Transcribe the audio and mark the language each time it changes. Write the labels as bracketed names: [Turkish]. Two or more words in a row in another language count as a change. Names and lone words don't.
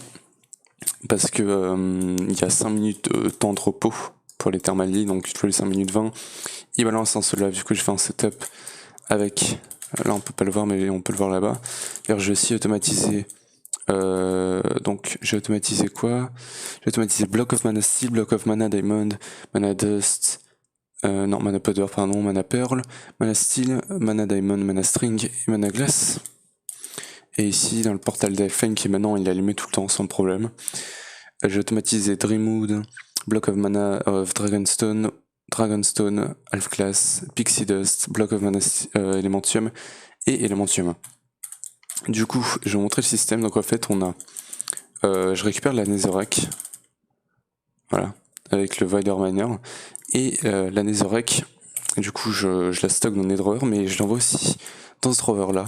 [French] Parce que il y a 5 minutes de temps de repos pour les Thermal Lily. Donc, tous les 5 minutes 20, il balance un seul là. Du coup, je fais un setup avec... Là, on peut pas le voir, mais on peut le voir là-bas. D'ailleurs, j'ai aussi automatisé... donc j'ai automatisé quoi? J'ai automatisé Block of Mana Steel, Block of Mana Diamond, Mana Dust, non Mana Powder pardon, Mana Pearl, Mana Steel, Mana Diamond, Mana String et Mana Glace. Et ici dans le portal d'Elfen qui maintenant il est allumé tout le temps sans problème. J'ai automatisé Dreamwood, Block of Mana of Dragonstone, Half Glass, Pixie Dust, Block of Mana Elementium et Elementium. Du coup, je vais vous montrer le système. Donc en fait, on a, je récupère la Netherrack, voilà, avec le Vider Miner et la Netherrack. Du coup, je la stocke dans Netherrack, mais je l'envoie aussi dans ce drawer là.